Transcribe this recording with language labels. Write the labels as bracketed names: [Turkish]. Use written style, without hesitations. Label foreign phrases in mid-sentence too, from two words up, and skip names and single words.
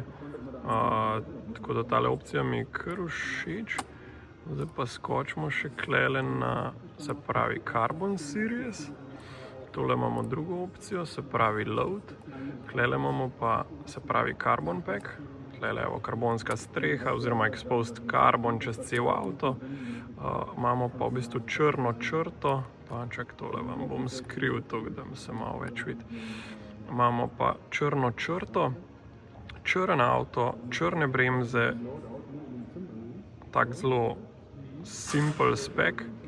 [Slovenian] Tako da tale opcija mi je kar všeč. Zdaj pa skočimo še klele na, se pravi, Carbon Series. Tole imamo drugo opcijo, se pravi Load. Klele imamo pa, se pravi, Carbon Pack. Klele je karbonska streha oziroma [English] exposed carbon [Slovenian] čez cel avto. Imamo pa v bistvu črno črto. Pa čak tole vam bom skril, tako da se malo več vidi. Imamo pa črno črto, črn avto, črne bremze, tak zelo [English] simple spec.